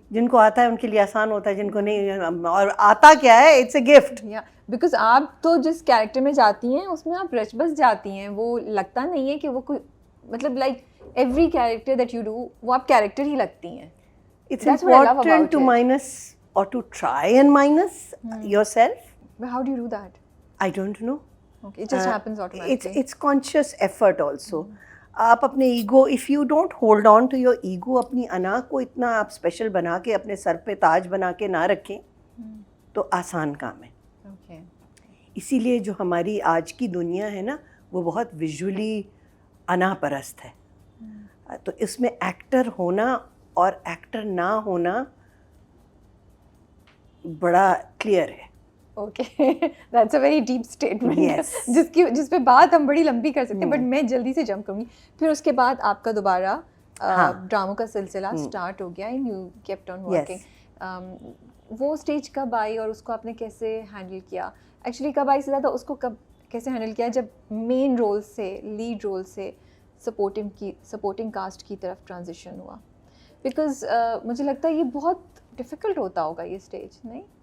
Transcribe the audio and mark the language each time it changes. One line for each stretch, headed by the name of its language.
Urdu: جن کو آتا ہے ان کے لیے آسان ہوتا ہے, جن کو نہیں, اور آتا کیا ہے,
English: it's a gift. Yeah, because
Urdu: آپ تو جس کیریکٹر میں جاتی ہیں اس میں آپ رچ بس جاتی ہیں, وہ لگتا نہیں ہے کہ وہ کوئی, مطلب
English: like every character that you do
Urdu: وہ آپ کیریکٹر ہی لگتی ہیں.
English: It's important to minus or to try and minus yourself. But how do you do that? I don't know. Okay, it just happens automatically. It's conscious effort also.
Urdu: آپ اپنے ego,
English: if you don't hold on to your ego,
Urdu: اپنی انا کو اتنا آپ special بنا کے اپنے سر پہ تاج بنا کے نہ رکھیں تو آسان کام ہے.
English: Okay.
Urdu: اسی لیے جو ہماری آج کی دنیا ہے نا وہ بہت ویژولی انا پرست ہے. تو اس میں ایکٹر ہونا اور ایکٹر نہ ہونا بڑا کلیئر ہے.
English: Okay, that's a very deep statement. Yes.
Urdu: جس پہ بات ہم بڑی لمبی کر سکتے ہیں, بٹ میں جلدی سے جمپ کروں گی. پھر اس کے بعد آپ کا دوبارہ ڈراموں کا سلسلہ اسٹارٹ ہو گیا
English: And you kept on working.
Urdu: وہ اسٹیج کب آئی اور اس کو آپ نے کیسے ہینڈل کیا؟ ایکچولی کب آئی سے زیادہ اس کو کب کیسے ہینڈل کیا جب مین رول سے لیڈ رول سے سپورٹنگ کاسٹ کی طرف ٹرانزیشن ہوا؟ بیکاز مجھے لگتا ہے یہ بہت ڈیفیکلٹ ہوتا ہوگا یہ اسٹیج, نہیں؟